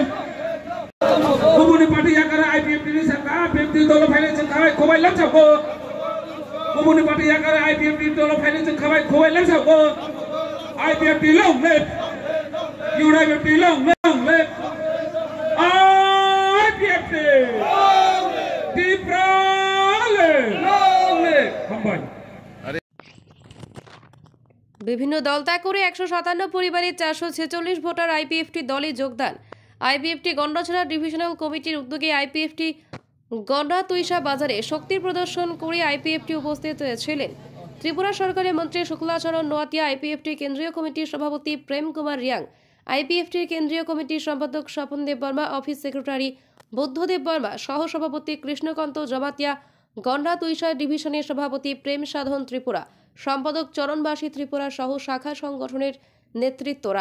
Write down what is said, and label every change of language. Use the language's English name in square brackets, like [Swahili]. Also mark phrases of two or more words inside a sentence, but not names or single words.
[Kok Borok] Kumuni party yakara IPFT ni saka IPFT dolo phaile chakha khobai lam chako. Kumuni party yakara IPFT dolo phaile chakha khobai lam chako. [English] IPFT long live. IPFT long live. IPFT. [Bangla] বিভিন্ন দল ত্যাগ করে 157 পরিবারের 446 ভোটার আইপিএফটি দলে যোগদান। আইপিএফটি গন্ডাছড়া ডিভিশনাল কমিটির উদ্যোগে আইপিএফটি গন্ডা তুইশা বাজারে শক্তির প্রদর্শন করে আইপিএফটি উপস্থিত ছিলেন ত্রিপুরা সরকারের মন্ত্রী শুক্লাচরণ নোয়াতিয়া, আইপিএফটি কেন্দ্রীয় কমিটির সভাপতি প্রেম কুমার রিয়াং, আইপিএফটির কেন্দ্রীয় কমিটির সম্পাদক স্বপন দেব বর্মা, অফিস সেক্রেটারি বুদ্ধদেব বর্মা, সহ সভাপতি কৃষ্ণকান্ত জমাতিয়া, গন্ডা তুইশা ডিভিশনের সভাপতি প্রেম সাধন ত্রিপুরা, সম্পাদক চরণবাসী ত্রিপুরা সহ শাখা সংগঠনের নেতৃত্বরা।